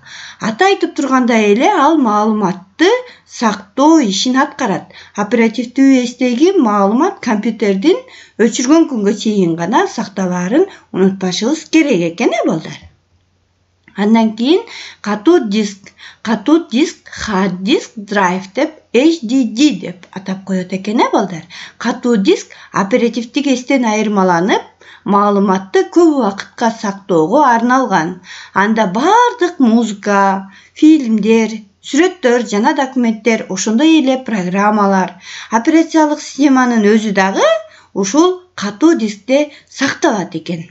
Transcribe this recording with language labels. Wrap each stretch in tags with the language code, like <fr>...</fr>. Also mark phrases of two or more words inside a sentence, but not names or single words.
<ky>Аты айтып тургандай эле ал маалыматты сактоо ишин аткарат. Оперативдүү эстеги маалымат компьютердин өчүргөн күнгө чейин гана сакталаарын унутпашыбыз керек экен, балдар. Андан кийин катуу диск. Катуу диск,</ky> <en>hard disk drive</en> <ky>деп HDD деп атап коет экен, балдар. Катуу диск оперативдик эстен айырмаланып, маалыматты көп убакытка сактоого арналган. Анда баардык музыка, фильмдер, сүрөттөр жана документтер, ошондой эле программалар, операциялык системанын өзү дагы ушул катуу дискте сакталат экен.</ky>